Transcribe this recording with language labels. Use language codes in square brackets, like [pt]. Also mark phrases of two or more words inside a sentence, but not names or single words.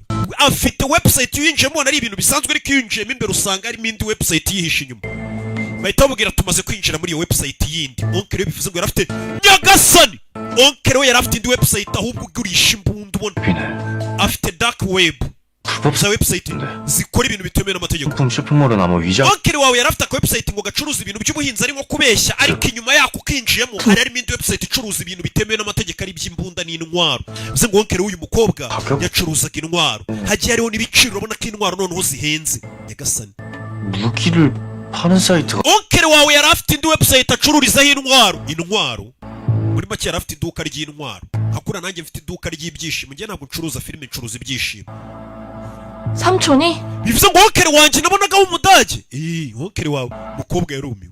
[rw] afite website yinjiyemo ari ibintu bisanzwe ariko yinjiyemo imbere usanga harimo indi website yihishe inyuma. bahita bamubwira tumaze kwinjira muri iyo website yindi. onkeri we bivuze ngo yari afite nyagasani. onkeri we yari afite indi website ahubwo ugurisha imbunda ubona. afite [en] dark web. [rw] za website zikora ibintu bitemewe n'amategeko. [ko] 부품 쇼핑몰은 아마 위장 [rw] onkeri wawe yari afite aka website ngo gacuruza ibintu by'ubuhinzi ari nko kubeshya ariko inyuma yako ukinjiyemo hari harimo indi website icuruza ibintu bitemewe n'amategeko ari iby'imbunda n'intwaro. bivuze ngo onkeri w'uyu mukobwa yacuruzaga intwaro. hagiye hariho n'ibiciro urabona ko intwaro noneho zihenze. nyagasani. [ko] 무기를 파는 사이트가 [rw] onkeri wawe yari afite indi website acururizaho intwaro. muri make yari afite iduka ry'intwaro. hakura nanjye mfite iduka ry'ibyishimo. njye ntabwo ncuruza filime, ncuruza ibyishimo. [ko] 삼촌이? [rw] bivuze ngo onkeri wanjye nabonagaho umudage. onkeri wawe mukobwa yarumiwe.